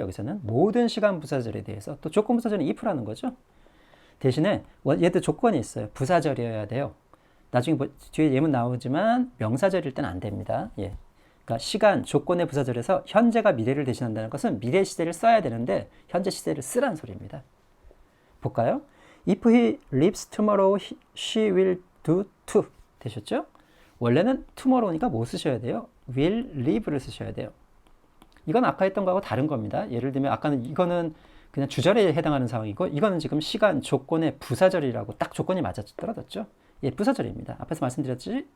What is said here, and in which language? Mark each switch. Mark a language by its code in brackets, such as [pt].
[ko] 여기서는 모든 시간 부사절에 대해서 또 조건 부사절은 if라는 거죠. 대신에 얘도 조건이 있어요. 부사절이어야 돼요. 나중에 뒤에 예문 나오지만 명사절일 때는 안 됩니다. 예. 그러니까 시간, 조건의 부사절에서 현재가 미래를 대신한다는 것은 미래 시제를 써야 되는데 현재 시제를 쓰라는 소리입니다. 볼까요? [en] If he leaves tomorrow, she will do too. [ko] 되셨죠? 원래는 tomorrow니까 뭐 쓰셔야 돼요? will leave를 쓰셔야 돼요. 이건 아까 했던 거하고 다른 겁니다. 예를 들면 아까는 이거는 그냥 주절에 해당하는 상황이고 이거는 지금 시간, 조건의 부사절이라고 딱 조건이 맞아 떨어졌죠? 예, 부사절입니다. 앞에서 말씀드렸지?